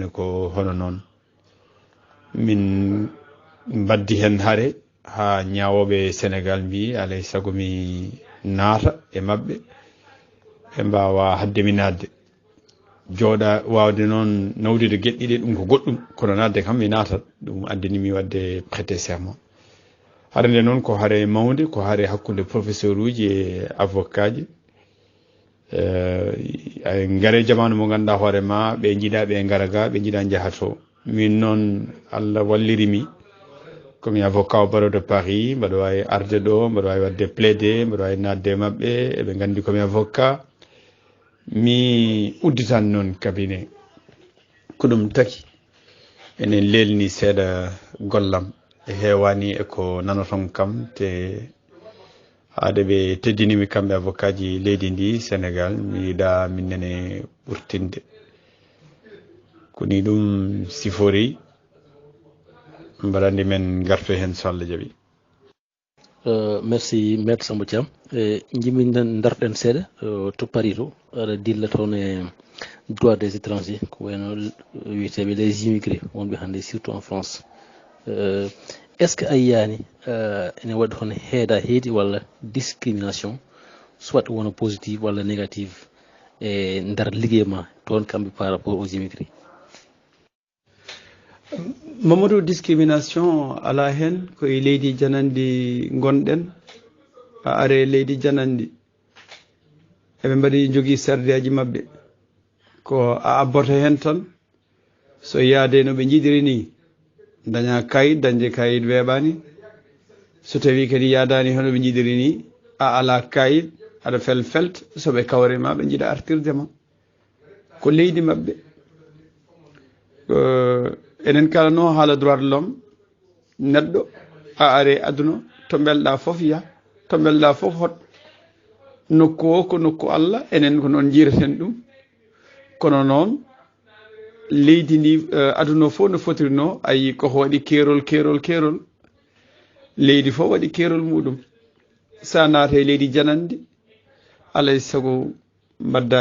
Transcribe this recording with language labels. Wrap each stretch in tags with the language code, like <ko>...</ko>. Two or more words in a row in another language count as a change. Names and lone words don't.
<ff>ko hono noon min mbaddi hen haare ha ñawoɓe Sénégal mbi alay saago mi naata e mabɓe ɓe mbawa hadde mi nadde jooɗa wawde noon nawdude gueɗɗiɗe ɗum ko goɗɗum kono nadde kam mi natat ɗum addinimi wadde</ff> <fr>prêté serment</fr> <ff>haare nde noon ko haare mawde ko haare hakkude professeur uji e avocat ji ngare jamanu mo ganduɗa hoore ma ɓe jiiɗa ɓe gara ga ɓe jiiɗa jaahato min noon Allah wallirimi komi avocat</ff> <fr>au barreau de Paris</fr> <ff>mbaɗa wawi arde ɗo mbaɗa wawi wadde plaidé mbaɗa wawi nadde mabɓe eɓe gandi komi avocat mi udditan noon cabinet ko ɗum taki enen lelni seeɗa gollam e hewani eko nanoton kam te haade ɓe teddinimi kamɓe avocat ji leydi ndi Sénégal mi yiiɗa min nene ɓurtinde koni ɗum sifori mbaɗandi men garto hen so Allah jaaɓi</ff> <fr>merci maître</fr> <ff>Samba Thiam jimiɗen darɗen seeɗa to Paris to aɗa dilla toon e</ff> <fr>droit des étrangers</fr> <ff>ko wayno wiyeteɓe</ff> <fr>les immigrés</fr> <ff>wonɓe hannde</ff> <fr>surtout en France est ce que</fr> <ff>a yiyani ene waɗi hono heeda heedi walla discrimination soit wona positive walla négative e nder liggey ma toon kamɓe</ff> <fr>par rapport aux immigrés</fr> <ff>Mamadou discrimination ala hen koye leydi janandi gonɗen a are leydi janandi eɓe mbaɗi jogui sardiaji mabɓe ko a abboto hen tan so yaade no ɓe jiiɗiri ni daña kayit dañde kayit weeɓani so tawi kadi yadani hono ɓe jiiɗiri ni a ala kayit aɗa felt soɓe kawrema ɓe jiiɗa artirde ma ko leydi mabɓe enen kalano haala</ff> <fr>droit de l'homme</fr> <ff>neɗɗo a are aduna to belɗa foof ya to belɗa foof hot nokku o ko nokku Allah enen ko noon jiiraten ɗum kono noon leydi ndi aduna fof no fotirno ayi koko waɗi kerol leydi fof waɗi kerol muɗum sa naata leydi janandi alay sago mbadda</ff>